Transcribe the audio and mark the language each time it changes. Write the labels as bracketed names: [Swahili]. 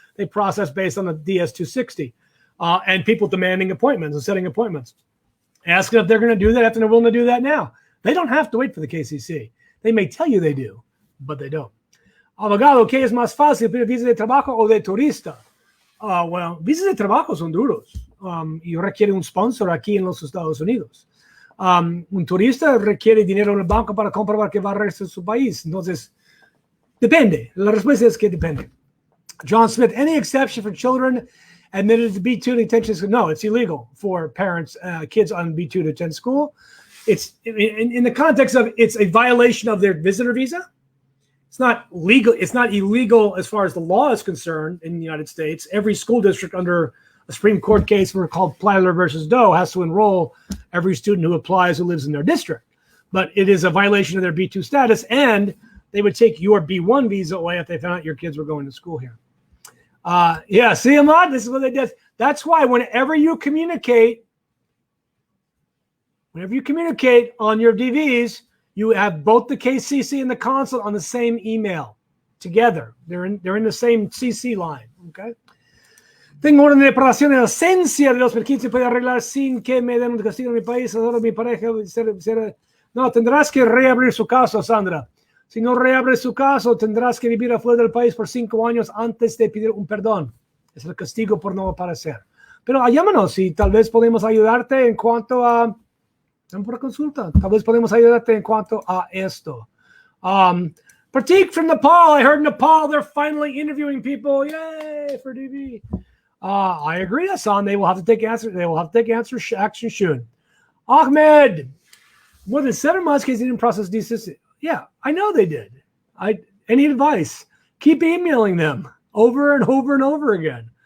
[English] They process based on the DS-260 and people demanding appointments and setting appointments. Ask them if they're going to do that, if they're willing to do that now. They don't have to wait for the KCC. They may tell you they do, but they don't. [Spanish] Abogado, ¿qué es más fácil, pedir visa de trabajo o de turista? Well, visas de trabajo son duros y requiere un sponsor aquí en los Estados Unidos. Un turista requiere dinero en el banco para comprobar que va a regresar a su país. Entonces, depende. La respuesta es que depende. [English] John Smith, any exception for children admitted to B2 detention school? No, it's illegal for parents, kids on B2 to attend school. It's in the context of it's a violation of their visitor visa. It's not legal. It's not illegal as far as the law is concerned in the United States. Every school district under a Supreme Court case called Plyler versus Doe has to enroll every student who applies who lives in their district. But it is a violation of their B2 status, and they would take your B1 visa away if they found out your kids were going to school here. Yeah, see, Ahmad, this is what they did. That's why whenever you communicate on your DVs, you have both the KCC and the consulate on the same email together. They're in the same CC line, okay? [Spanish] Tengo orden de separación de ausencia de los perquitos, se puede arreglar sin que me den un castigo en mi país. Ahora mi pareja no, tendrás que reabrir su caso, Sandra. Si no reabres su caso, tendrás que vivir afuera del país por 5 años antes de pedir un perdón. Es el castigo por no aparecer. Pero llámanos y tal vez podemos ayudarte en cuanto a... por consulta. Tal vez podemos ayudarte en cuanto a esto. [English] Pratik from Nepal. I heard Nepal, they're finally interviewing people. Yay for DV. I agree, Hassan. They will have to take action soon. Ahmed, more than 7 months because they didn't process DCC. Yeah, I know they did. Any advice? Keep emailing them over and over and over again.